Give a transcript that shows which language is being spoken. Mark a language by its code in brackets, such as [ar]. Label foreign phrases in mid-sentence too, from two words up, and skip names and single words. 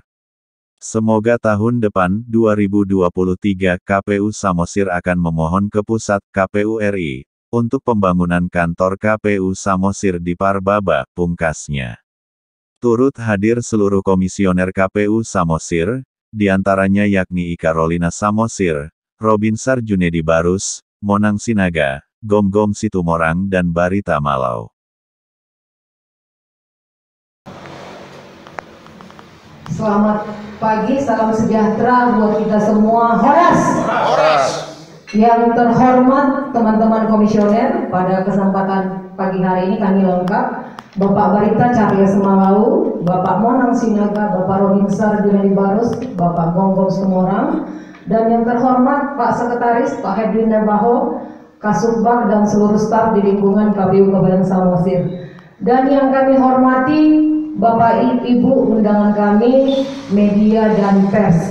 [id] Semoga tahun depan, 2023, KPU Samosir akan memohon ke Pusat KPU RI, untuk pembangunan kantor KPU Samosir di Parbaba, pungkasnya. Turut hadir seluruh komisioner KPU Samosir, diantaranya yakni I Carolina Samosir, Robinsar Junedi Barus, Monang Sinaga, Gom-Gom Situmorang dan Barita Malau. Selamat pagi, salam sejahtera buat kita semua. Horas! Horas! Yang terhormat teman-teman komisioner, pada kesempatan pagi hari ini kami lengkap. Bapak Barita Cahya Semalau, Bapak Monang Sinaga, Bapak Robinsar Junedi Barus, Bapak Gom-Gom Situmorang, dan yang terhormat Pak Sekretaris, Pak Hedwin Nabaho, Kasubag dan seluruh staf di lingkungan KPU Kabupaten Samosir. Dan yang kami hormati Bapak Ibu undangan kami, media dan pers.